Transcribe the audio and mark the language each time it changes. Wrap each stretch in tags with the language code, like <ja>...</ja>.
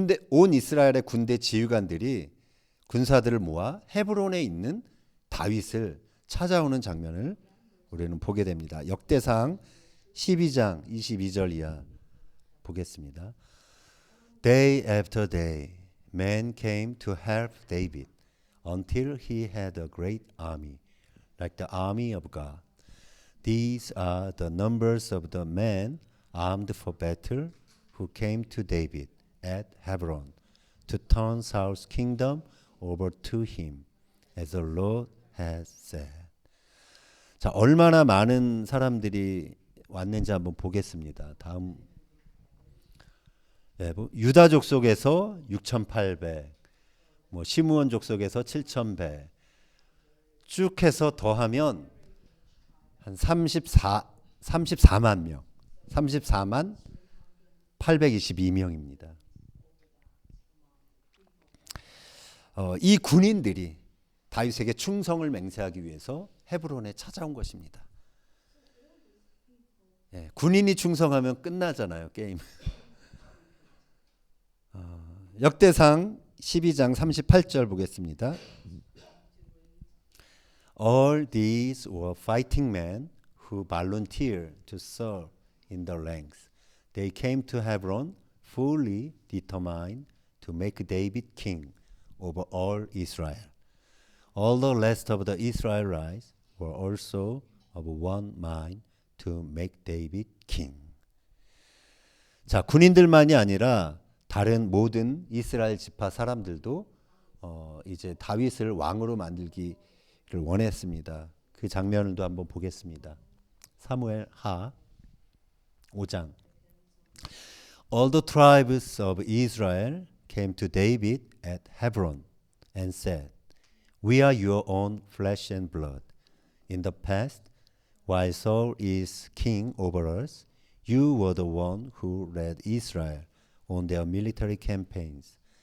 <ko>온 이스라엘의 군대 지휘관들이 군사들을 모아 헤브론에 있는 다윗을 찾아오는 장면을 우리는 보게 됩니다. 역대상 12장 22절 이하 보겠습니다.</ko> <en>Day after day, men came to help David until he had a great army, like the army of God. These are the numbers of the men armed for battle who came to David at Hebron to turn Saul's kingdom over to him, as the Lord has said.</en> <ko>자, 얼마나 많은 사람들이 왔는지 한번 보겠습니다. 다음, 유다 족속에서 6,800, 시므온 족속에서 7,100, 쭉 해서 더하면 한 34만 명, 34만 822명입니다. 이 군인들이 다윗에게 충성을 맹세하기 위해서 헤브론에 찾아온 것입니다. 군인이 충성하면 끝나잖아요, 게임. 역대상 12장 38절 보겠습니다.</ko> <en>All these were fighting men who volunteered to serve in the ranks. They came to Hebron fully determined to make David king over all Israel. All the rest of the Israelites were also of one mind to make David king.</en> <ko>자, 군인들만이 아니라 다른 모든 이스라엘 지파 사람들도 이제 다윗을 왕으로 만들기를 원했습니다. 그 장면을 또 한번 보겠습니다. 사무엘 하 5장.</ko> <en>All the tribes of Israel came to David at Hebron and said, We are your own flesh and blood. In the past, while Saul is king over us, you were the one who led Israel on their military campaigns.</en>